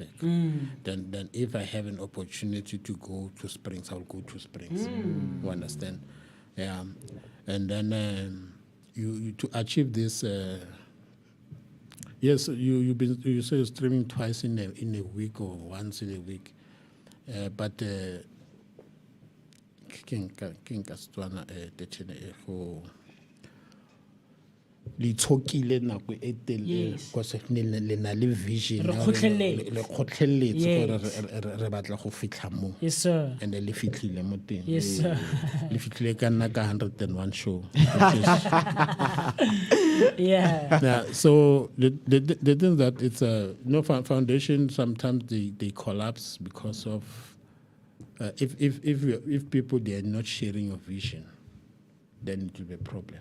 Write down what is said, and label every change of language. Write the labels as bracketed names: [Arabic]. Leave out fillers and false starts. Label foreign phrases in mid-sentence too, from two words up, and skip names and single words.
[English] Then if I have an opportunity to go to Springs, I'll go to Springs. You understand? Yeah. And then you to achieve this. Yes, you say you're streaming twice in a week or once in a week, but [Tswana] litshokile nako e telele because le na le vision le kgotlheletse gore re batla go fitla mo. [English] Yes sir. [Tswana] And le fitlile mo teng. [English] Yes sir. [Tswana] Le fitlile ka nna ka 101 show. [English] Yeah. So the thing that it's a foundation, sometimes they collapse because of if people they are not sharing your vision, then it will be a problem.